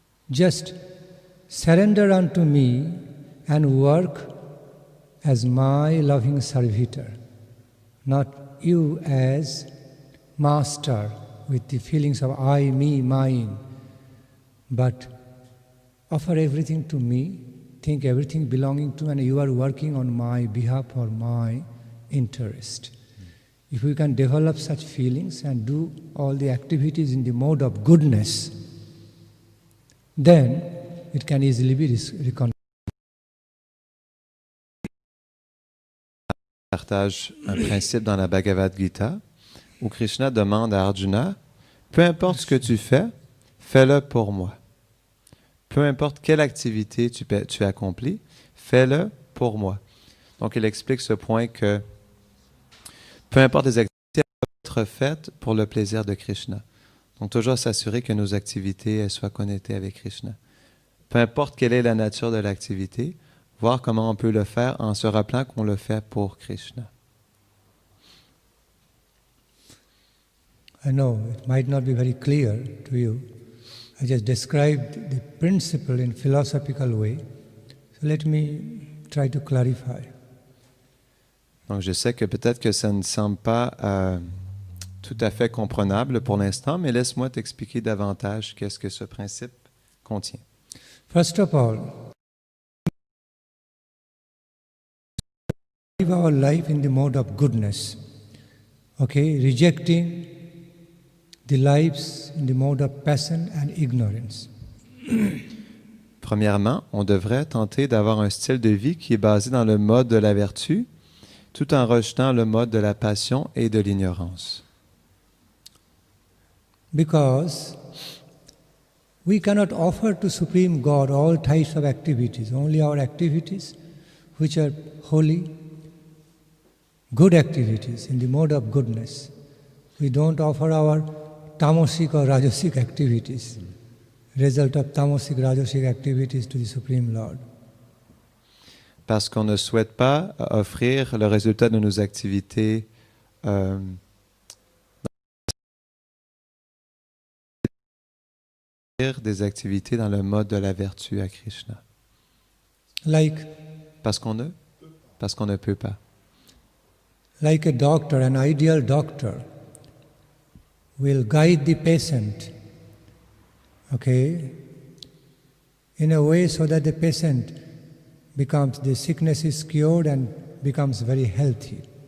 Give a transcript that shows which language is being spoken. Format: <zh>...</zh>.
<en>Just surrender unto me and work as my loving servitor, not you as master with the feelings of I, me, mine, but offer everything to me, think everything belonging to me, and you are working on my behalf for my interest. If we can develop such feelings and do all the activities in the mode of goodness, then it can easily be reconciled.</en> <fr>Partage un principe dans la Bhagavad Gita où Krishna demande à Arjuna, peu importe ce que tu fais, fais-le pour moi. Peu importe quelle activité tu accomplis, fais-le pour moi. Donc il explique ce point que peu importe les activités, elles doivent être faites pour le plaisir de Krishna. Donc toujours s'assurer que nos activités soient connectées avec Krishna. Peu importe quelle est la nature de l'activité, voir comment on peut le faire en se rappelant qu'on le fait pour Krishna.</fr> <en>I know it might not be very clear to you. I just described the principle in philosophical way. So let me try to clarify.</en> <fr>Donc je sais que peut-être que ça ne semble pas tout à fait comprenable pour l'instant, mais laisse-moi t'expliquer davantage qu'est-ce que ce principe contient.</fr> <en>First of all, live our life in the mode of goodness. Okay, rejecting the lives in the mode of passion and ignorance.</en> <fr>Premièrement, on devrait tenter d'avoir un style de vie qui est basé dans le mode de la vertu, tout en rejetant le mode de la passion et de l'ignorance.</fr> <en>Because we cannot offer to Supreme God all types of activities, only our activities which are holy, good activities in the mode of goodness. We don't offer our tamasic or rajasic activities, result of tamasic, rajasic activities to the Supreme Lord.</en> <fr>Parce qu'on ne souhaite pas offrir le résultat de nos activités des activités dans le mode de la vertu à Krishna.</fr> <en>Like</en> <fr>Parce qu'on ne peut pas.</fr> <en>Like a doctor, an ideal doctor will guide the patient, okay, in a way so that the patient the sickness is cured and becomes very healthy.</en>